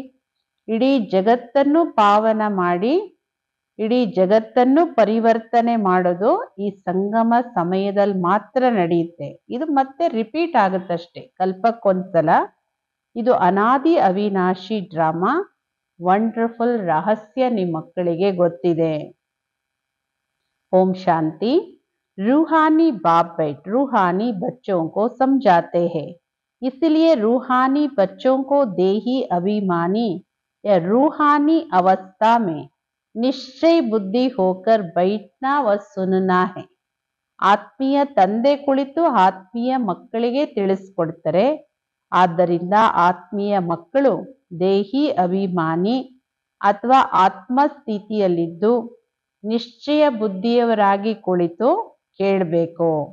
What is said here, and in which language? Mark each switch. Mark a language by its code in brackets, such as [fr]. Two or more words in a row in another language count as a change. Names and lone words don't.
[kn] ಇಡೀ ಜಗತ್ತನ್ನು ಪಾವನ ಮಾಡಿ ಇಡೀ ಜಗತ್ತನ್ನು ಪರಿವರ್ತನೆ ಮಾಡೋದು ಈ ಸಂಗಮ ಸಮಯದಲ್ಲಿ ಮಾತ್ರ ನಡೆಯುತ್ತೆ. ಇದು ಮತ್ತೆ ರಿಪೀಟ್ ಆಗುತ್ತಷ್ಟೇ ಕಲ್ಪಕ್ಕೊಂದ್ಸಲ. ಇದು ಅನಾದಿ ಅವಿನಾಶಿ ಡ್ರಾಮಾ, ವಂಡರ್ಫುಲ್ ರಹಸ್ಯ ನಿಮ್ಮ ಮಕ್ಕಳಿಗೆ ಗೊತ್ತಿದೆ. ಓಂ ಶಾಂತಿ. [hi] रूहानी बाप बैठ रूहानी बच्चों को समझाते हैं, इसलिए रूहानी बच्चों को देही अभिमानी या रूहानी अवस्था में निश्चय बुद्धि होकर बैठना व सुनना है. [kn] ಆತ್ಮೀಯ ತಂದೆ ಕುಳಿತು ಆತ್ಮೀಯ ಮಕ್ಕಳಿಗೆ ತಿಳಿಸ್ಕೊಡ್ತಾರೆ. ಆದ್ದರಿಂದ ಆತ್ಮೀಯ ಮಕ್ಕಳು ದೇಹಿ ಅಭಿಮಾನಿ ಅಥವಾ ಆತ್ಮಸ್ಥಿತಿಯಲ್ಲಿದ್ದು ನಿಶ್ಚಯ ಬುದ್ಧಿಯವರಾಗಿ ಕುಳಿತು ಕೇಳಬೇಕು.